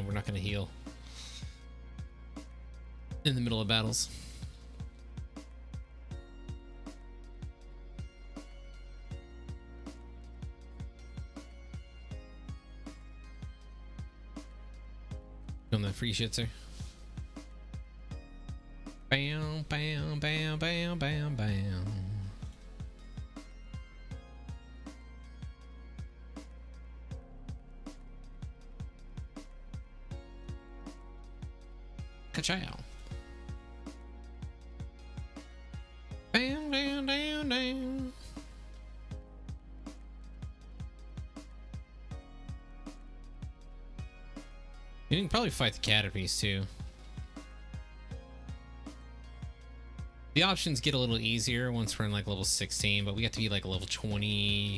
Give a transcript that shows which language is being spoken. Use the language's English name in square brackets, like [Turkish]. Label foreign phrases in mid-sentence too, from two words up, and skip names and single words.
[English] We're not going to heal in the middle of battles. On the free shitzer. Bam, bam, bam, bam, bam, bam. Ka-chow. Bam, bam, bam, bam. You can probably fight the Caterpies too. The options get a little easier once we're in like level 16, but we have to be like level 20.